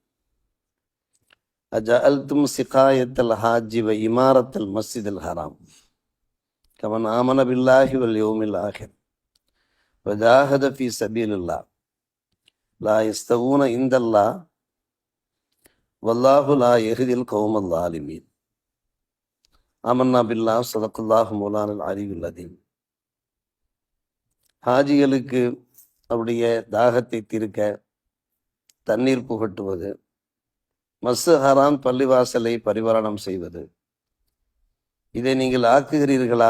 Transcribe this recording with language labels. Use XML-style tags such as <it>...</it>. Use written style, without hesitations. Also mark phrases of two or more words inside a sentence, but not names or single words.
<ar>أجعلتم سقاية الحاج وإمارة المسجد الحرام كمن آمن بالله واليوم الآخر وجاهد في سبيل الله لا يستوون عند الله والله لا يهدي القوم الظالمين. آمنا بالله صدق الله مولانا العلي العظيم.</ar> <ta>ஹாஜிகளுக்கு அவருடைய தாகத்தை தீர்க்க தண்ணீர் புகட்டுவது, மஸ்ஜித் ஹராம் பள்ளிவாசலை பரிபாலனம் செய்வது, இதை நீங்கள் ஆக்குகிறீர்களா?</ta>